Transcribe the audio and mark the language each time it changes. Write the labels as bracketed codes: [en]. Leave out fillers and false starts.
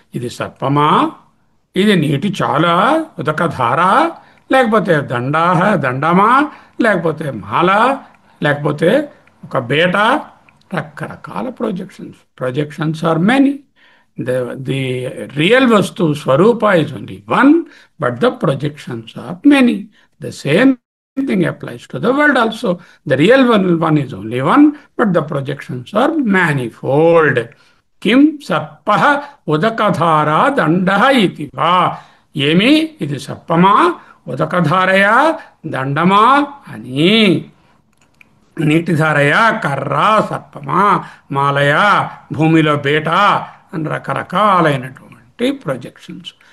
[te] ఇది సర్పమా, ఇది నీటి చాలా ఉదకధార, లేకపోతే దండమా, లేకపోతే మాల, లేకపోతే ఒక బేట. [en] రకరకాల projections are many. The real వస్తువు స్వరూప is only one, but the projections are many. The same thing applies to the world also. The real one is only one, but the projections are manifold. [sa] Kim sarpah udakadhara dandah iti va. [te] ఏమి ఇది సర్పమా, ఉదకధారయా, దండమా అని, నీటిధారయా, కర్ర, సర్పమా, మాలయా, భూమిలో బేట అని రకరకాలైనటువంటి projections.